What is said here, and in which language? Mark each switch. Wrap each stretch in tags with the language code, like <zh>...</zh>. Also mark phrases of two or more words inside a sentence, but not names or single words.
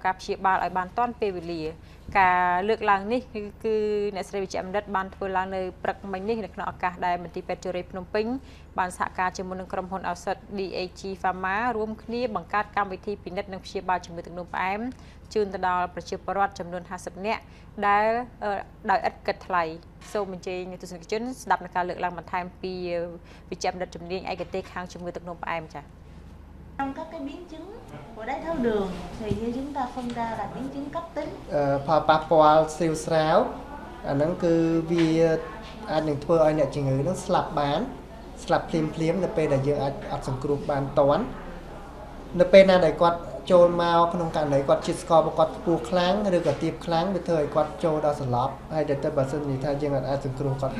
<km>ការព្យាបាលឲ្យបានទាន់ពេលវេលាការលើកឡើងនេះគឺអ្នកស្រីវិជ្ជាបណ្ឌិតបានធ្វើឡើងនៅព្រឹកមិញនេះនៅក្នុងឱកាសដែលមន្ទីរពេទ្យChorayភ្នំពេញបានសហការជាមួយនឹងក្រុមហ៊ុនឱសថ DAG Pharma រួមគ្នាបង្កើតកម្មវិធីពិនិត្យនិងព្យាបាលជំងឺទឹកនោមផ្អែមជូនទៅដល់ប្រជាពលរដ្ឋចំនួន50នាក់ដែលដោយឥតគិតថ្លៃសូមអញ្ជើញទស្សនិកជនស្ដាប់នៅការលើកឡើងបន្ថែមពីវិជ្ជាបណ្ឌិតជំនាញឯកទេសខាងជំងឺទឹកនោមផ្អែមចា៎</km> <vi>Trong các cái biến chứng của đái tháo đường thì như chúng ta phân ra là biến chứng cấp tính.</vi> <km>ផលប៉ះពាល់ស្រាវស្រាវអាហ្នឹងគឺវាអាចនឹងធ្វើឲ្យអ្នកជំងឺនឹងស្លាប់បានស្លាប់ភ្លាមនៅពេលដែលយើងអាចអត់សង្គ្រោះបានតាន់នៅពេលណាដែលគាត់ចូល មកក្នុងករណីគាត់ជាតិស្កររបស់គាត់ខ្ពស់ខ្លាំងឬក៏ទាបខ្លាំងវាធ្វើឲ្យគាត់ចូលដល់សន្លប់ហើយទៅបើសិនថាយើងអាចសង្គ្រោះគាត់</km>